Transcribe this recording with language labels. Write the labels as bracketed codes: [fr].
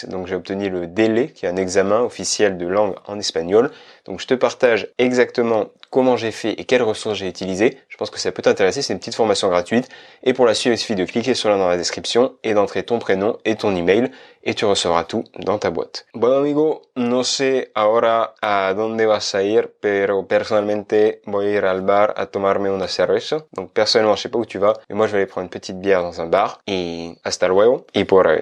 [fr] Donc j'ai obtenu le DELE qui est un examen officiel de langue en espagnol. Donc je te partage exactement comment j'ai fait et quelles ressources j'ai utilisées. Je pense que ça peut t'intéresser, c'est une petite formation gratuite. Et pour la suivre, il suffit de cliquer sur le lien dans la description et d'entrer ton prénom et ton email et tu recevras tout dans ta boîte. [es] Bueno amigo, no sé ahora a dónde vas a ir, pero personalmente voy a ir al bar a tomarme una cerveza. [fr] Donc personnellement, je sais pas où tu vas, mais moi je vais aller prendre une petite bière dans un bar. Et [es] hasta luego. Y por ahí.